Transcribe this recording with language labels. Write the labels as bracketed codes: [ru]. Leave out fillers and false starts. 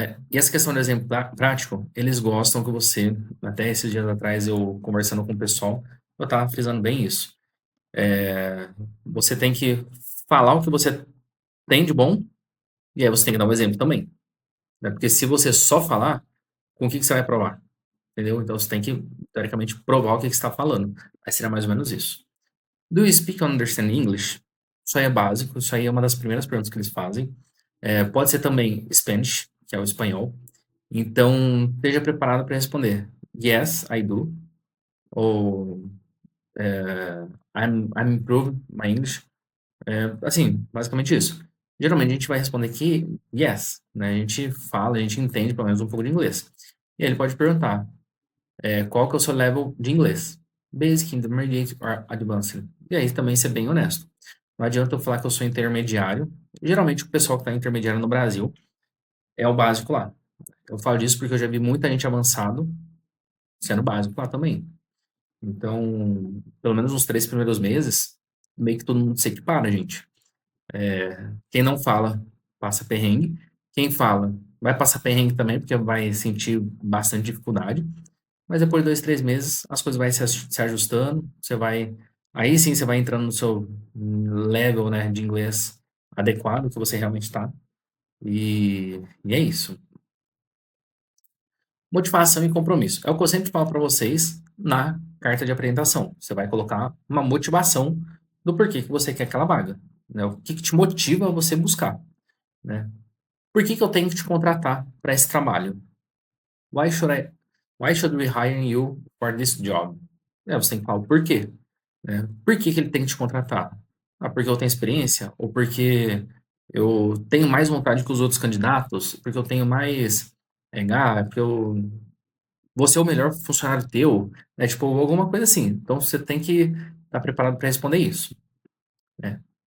[pt] E essa questão do exemplo prático, eles gostam que você, até esses dias atrás eu conversando com o pessoal, eu estava frisando bem isso. Você tem que falar o que você tem de bom, e aí você tem que dar um exemplo também, né? Porque se você só falar, com o que você vai provar? Entendeu? Então você tem que, teoricamente, provar o que você está falando. Aí seria mais ou menos isso. [en] Do you speak and understand English? [pt] Isso aí é básico, isso aí é uma das primeiras perguntas que eles fazem. Pode ser também Spanish, que é o espanhol. Então, esteja preparado para responder [en] yes, I do, [pt] ou [en] I'm improving my English. [pt] Assim, basicamente isso. Geralmente a gente vai responder aqui yes, né? A gente fala, a gente entende pelo menos um pouco de inglês. E aí ele pode perguntar qual que é o seu level de inglês? [en] Basic, Intermediate or Advanced? [pt] E aí também ser bem honesto. Não adianta eu falar que eu sou intermediário. Geralmente o pessoal que está intermediário no Brasil é o básico lá. Eu falo disso porque eu já vi muita gente avançado sendo básico lá também. Então, pelo menos nos 3 primeiros meses, meio que todo mundo se equipara, gente. Quem não fala, passa perrengue. Quem fala, vai passar perrengue também, porque vai sentir bastante dificuldade. Mas depois de 2, 3 meses, as coisas vão se ajustando. Você vai. Aí sim você vai entrando no seu level, né, de inglês adequado, que você realmente está. E é isso. Motivação e compromisso. É o que eu sempre falo para vocês na carta de apresentação. Você vai colocar uma motivação do porquê que você quer aquela vaga, né? O que te motiva a você buscar, né? Por que eu tenho que te contratar para esse trabalho? [en] Why should I, why should we hire you for this job? [pt] Você tem que falar o porquê, né? Por que ele tem que te contratar? Porque eu tenho experiência? Ou porque eu tenho mais vontade que os outros candidatos? Porque eu tenho mais porque eu vou ser o melhor funcionário teu, né? Tipo, alguma coisa assim. Então você tem que estar preparado para responder isso, né?